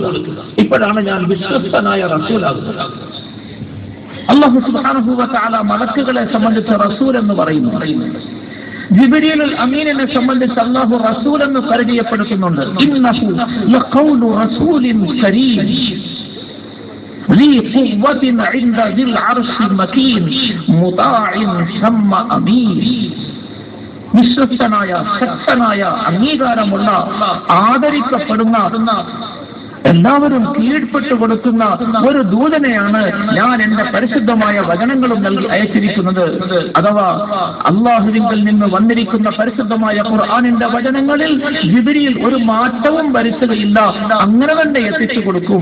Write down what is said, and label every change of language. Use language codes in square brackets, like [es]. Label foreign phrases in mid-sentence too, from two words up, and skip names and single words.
[ml] ഇപ്പോഴാണ് ഞാൻ വിശ്വസ്തനായ റസൂലാകുന്നത്. [ar] الله سبحانه وتعالى [ml] മലക്കുകളെ സംബന്ധിച്ച് റസൂൽ എന്ന് പറയുന്നുണ്ട്. ജിബ്രീലുൽ അമീനിനെ സംബന്ധിച്ച് അല്ലാഹു റസൂൽ എന്ന് പരിചയപ്പെടുത്തുന്നുണ്ട്. [ar] إنه لقول رسول كريم ذي قوة عند ذي العرش مكين مطاع ثم أمين. [ml] വിശ്വസ്തനായ, ശക്തനായ, അംഗീകാരമുള്ള, ആദരിക്കപ്പെടുന്ന, എല്ലാവരും കീഴ്പ്പെട്ടു കൊടുക്കുന്ന ഒരു ദൂതനെയാണ് ഞാൻ എന്റെ പരിശുദ്ധമായ വചനങ്ങളും നൽകി അയച്ചിരിക്കുന്നത്. അഥവാ അല്ലാഹുവിൽ നിന്ന് വന്നിരിക്കുന്ന പരിശുദ്ധമായ ഖുർആനിന്റെ വചനങ്ങളിൽ ജിബ്രീൽ ഒരു മാറ്റവും വരുത്തുകയില്ല, അങ്ങനെ തന്നെ എത്തിച്ചു കൊടുക്കും.